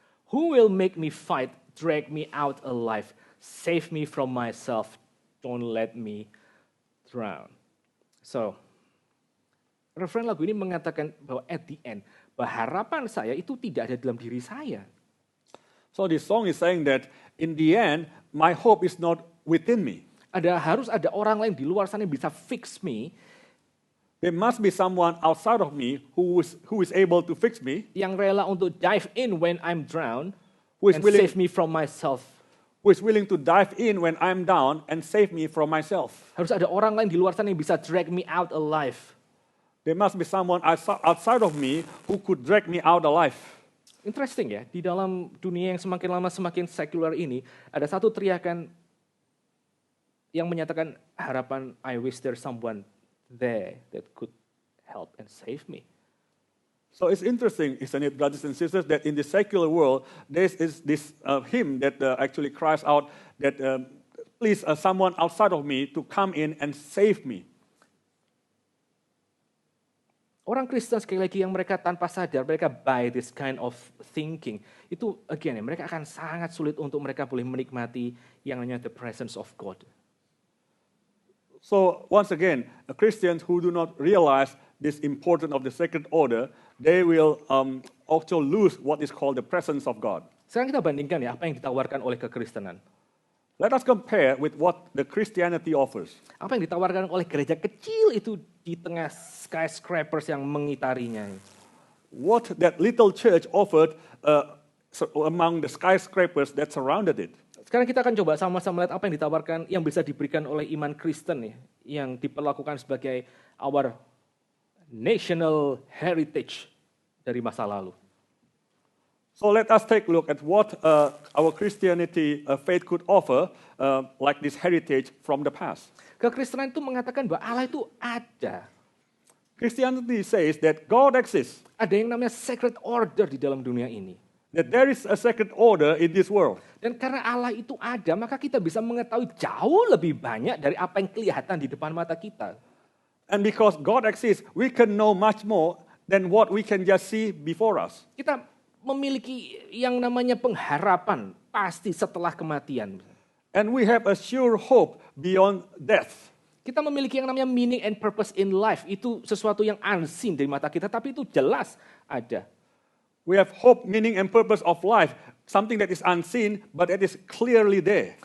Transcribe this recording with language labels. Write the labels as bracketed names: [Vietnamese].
[English] Who will make me fight? Drag me out alive. Save me from myself, don't let me drown. [Indonesian] So, refrain lagu ini mengatakan bahwa [English] at the end, [Indonesian] bahwa harapan saya itu tidak ada dalam diri saya. [English] So this song is saying that in the end, my hope is not within me. [Indonesian] Harus ada orang lain di luar sana yang bisa [English] fix me. There must be someone outside of me who is able to fix me. [Indonesian] Yang rela untuk [English] dive in when I'm drowned. Who is and willing, save me from myself. Who is willing to dive in when I'm down and save me from myself. [Indonesian] Harus ada orang lain di luar sana yang bisa [English] drag me out alive. There must be someone outside of me who could drag me out alive. Interesting [Indonesian] ya, di dalam dunia yang semakin lama semakin sekuler ini, ada satu teriakan yang menyatakan harapan, [English] I wish there's someone there that could help and save me. So it's interesting, isn't it, brothers and sisters, that in the secular world, there is this hymn that actually cries out that please someone outside of me to come in and save me. [Indonesian] Orang Kristen sekali lagi yang mereka tanpa sadar, mereka [English] by this kind of thinking, [Indonesian] itu [English] again [Indonesian] ya, mereka akan sangat sulit untuk mereka boleh menikmati yang namanya [English] the presence of God. So once again, Christians who do not realize this importance of the sacred order, they will also lose what is called the presence of God. [Indonesian] Sekarang kita bandingkan ya apa yang ditawarkan oleh kekristenan. [English] Let us compare with what the Christianity offers. [Indonesian] Apa yang ditawarkan oleh gereja kecil itu di tengah skyscrapers yang mengitarinya. [English] What that little church offered among the skyscrapers that surrounded it. [Indonesian] Sekarang kita akan coba sama-sama melihat apa yang ditawarkan, yang bisa diberikan oleh iman Kristen ya, yang diperlakukan sebagai [English] our national heritage [Indonesian] dari masa lalu. [English] So let us take a look at what our Christianity faith could offer, like this heritage from the past. [Indonesian] Kekristenan itu mengatakan bahwa Allah itu ada. [English] Christianity says that God exists, [Indonesian] Ada yang namanya sacred order di dalam dunia ini. [English] that there is a sacred order in this world. [Indonesian] Dan karena Allah itu ada, maka kita bisa mengetahui jauh lebih banyak dari apa yang kelihatan di depan mata kita. [English] And because God exists, we can know much more than what we can just see before us. [Indonesian] Kita memiliki yang namanya pengharapan pasti setelah kematian. [English] And we have a sure hope beyond death. [Indonesian] Kita memiliki yang namanya [English] meaning and purpose in life. [Indonesian] Itu sesuatu yang unseen dari mata kita, tapi itu jelas ada. [English] We have hope, meaning, and purpose of life, something that is unseen, but it is clearly there.